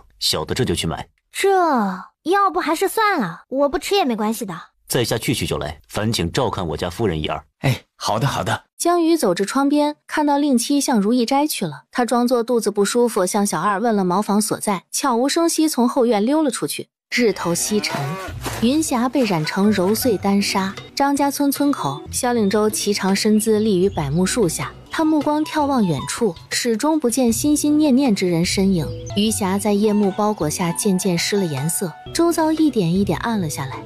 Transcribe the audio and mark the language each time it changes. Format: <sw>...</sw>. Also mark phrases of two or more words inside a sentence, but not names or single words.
<zh>小的這就去買。這要不還是算了，我不吃也沒關係的。在下去就來，煩請照看我家夫人一二。好的好的。江瑜走至窗邊，看到令妻向如意齋去了，他裝作肚子不舒服，向小二問了茅房所在，悄無聲息從後院溜了出去。日頭西沉，雲霞被染成揉碎丹紗。張家村村口，蕭令州颀長身姿立於柏木樹下，他目光眺望遠處，始終不見心心念念之人身影。餘霞在夜幕包裹下漸漸失了顏色，周遭一點一點暗了下來。</zh>